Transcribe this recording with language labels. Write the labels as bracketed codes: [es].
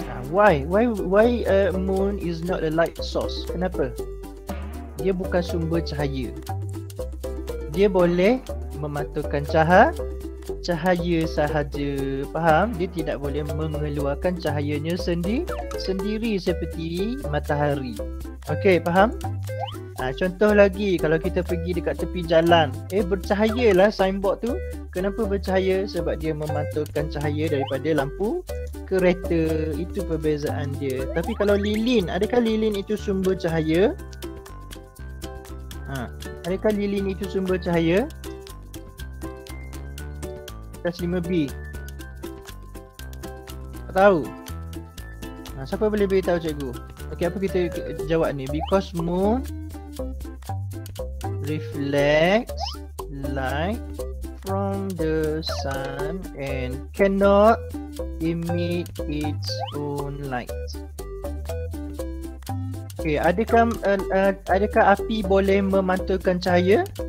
[en] Why moon is not a light source? [ms] Kenapa? Dia bukan sumber cahaya. Dia boleh memantulkan cahaya sahaja. Faham? Dia tidak boleh mengeluarkan cahayanya sendiri seperti matahari. Okey, faham? Contoh lagi, kalau kita pergi dekat tepi jalan, bercahayalah signboard tu. Kenapa bercahaya? Sebab dia memantulkan cahaya daripada lampu kereta. Itu perbezaan dia. Tapi kalau lilin, adakah lilin itu sumber cahaya? Adakah lilin itu sumber cahaya? Kelas 5B. Tak tahu. Siapa boleh beritahu cikgu? Okey, apa kita jawab ni? [en] Because moon reflects light from the sun and cannot emit its own light. [ms] Okay, adakah api boleh memantulkan cahaya?